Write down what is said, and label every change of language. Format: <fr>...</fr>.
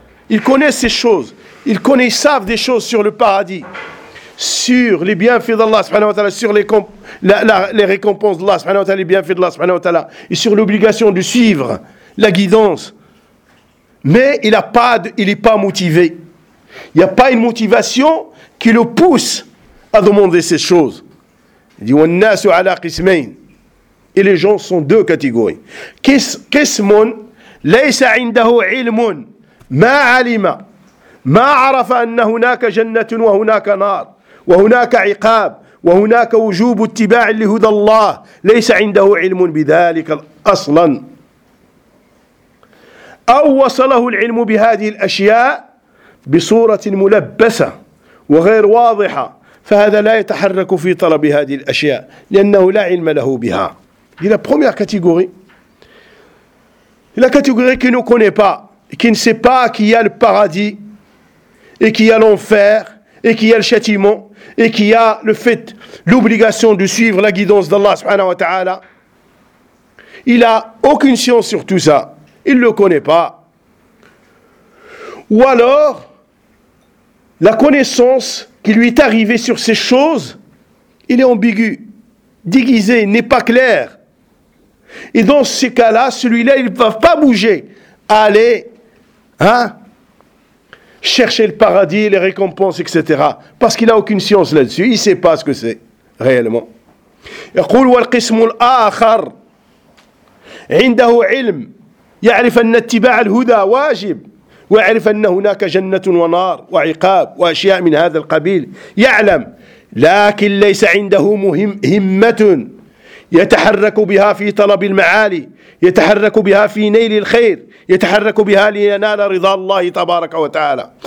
<fr>Ils connaissent ces choses. Ils savent des choses sur le paradis, sur les bienfaits d'Allah subhanahu wa ta'ala, sur les récompenses d'Allah subhanahu wa ta'ala, les bienfaits d'Allah subhanahu wa ta'ala, et sur l'obligation de suivre la guidance. Mais il n'est pas motivé. Il n'y a pas une motivation qui le pousse à demander ces choses. Il dit, «</fr> <ar>وَالنَّاسُ عَلَىٰ قِسْمَيْنِ</ar> <fr>» Et les gens sont deux catégories.</fr> <ar>« قِسْمٌ لَيْسَ عِنْدَهُ عِلْمٌ مَا عَلِمَ مَا عَرَفَ أَنَّ هُنَاكَ جَنَّةٌ وَهُنَاكَ نَارٌ وَهُنَاكَ عِقَابٌ وَهُنَاكَ وُجُوبُ اتِّبَاعٍ لِهُدَى اللَّهِ لَيْسَ عِنْدَهُ عِلْمٌ بِذَلِكَ أَصْلًا أو وصله العلم بهذه الأشياء بصورة ملبسة وغير واضحة فهذا لا يتحرك في طلب هذه الأشياء لأنه لا علم له بها.</ar> <fr>La première catégorie, la catégorie qui ne connaît pas, qui ne sait pas qu'il y a le paradis et qu'il y a l'enfer et qu'il y a le châtiment et qu'il y a le fait, l'obligation de suivre la guidance d'Allah subhanahu wa ta'ala. Il n'a aucune science sur tout ça. Il ne le connaît pas. Ou alors, la connaissance qui lui est arrivée sur ces choses, il est ambigu, déguisé, n'est pas clair. Et dans ce cas-là, celui-là, il ne va pas bouger à aller chercher le paradis, les récompenses, etc. Parce qu'il n'a aucune science là-dessus. Il ne sait pas ce que c'est réellement. « Il dit, « Et le troisième »</fr> <ar>عنده علم يعرف أن اتباع الهدى واجب ويعرف أن هناك جنة ونار وعقاب وأشياء من هذا القبيل يعلم، لكن ليس عنده همة يتحرك بها في طلب المعالي، يتحرك بها في نيل الخير، يتحرك بها لينال رضا الله تبارك وتعالى.</ar>